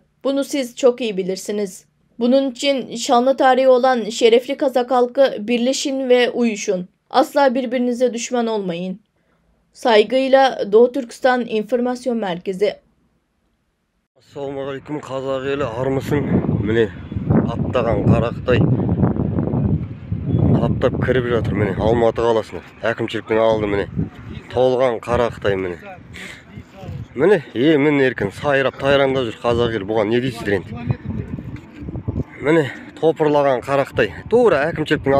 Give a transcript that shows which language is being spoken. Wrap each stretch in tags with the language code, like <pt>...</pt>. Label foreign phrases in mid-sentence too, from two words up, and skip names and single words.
<tr>Bunu siz çok iyi bilirsiniz. Bunun için şanlı tarihi olan şerefli Kazak halkı birleşin ve uyuşun. Asla birbirinize düşman olmayın. Saygıyla Doğu Türkistan İnformasyon Merkezi.</tr> <kk>Assalamualaikum Kazak eli armısın? Mine attagan Qaraqtay таптап кіріп жатыр міне Алматы қаласына. Әкімшіліктің алды міне. Толған Қарақтай міне. Міне емін еркін сайрап тайраңдап жүр қазақ елі. Бұған не дейсіздер енді? Міне топырлаған Қарақтай. Тура әкімшіліктің алдында міне.</kk>